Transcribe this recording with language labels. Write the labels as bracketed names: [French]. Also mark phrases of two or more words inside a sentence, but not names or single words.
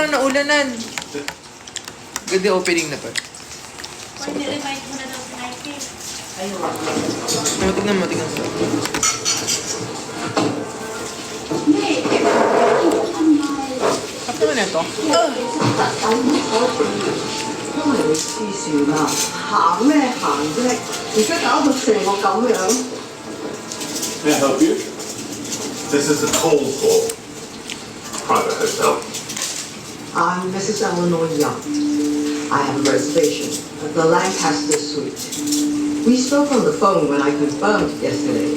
[Filipino] lang, naulanan. Ganda opening na pa. Pwede remind mo na daw si Nike. Ayun. Tignan mo, tignan mo. Kapag naman ito? [Cantonese] 都係你黐線啦，行咩行啫？而家搞到成個咁樣。 [English] May I help you? This is a call for private hotel. I'm Mrs. Eleanor Young. I have a reservation at the Lancaster Suite. We spoke on the phone when I confirmed yesterday.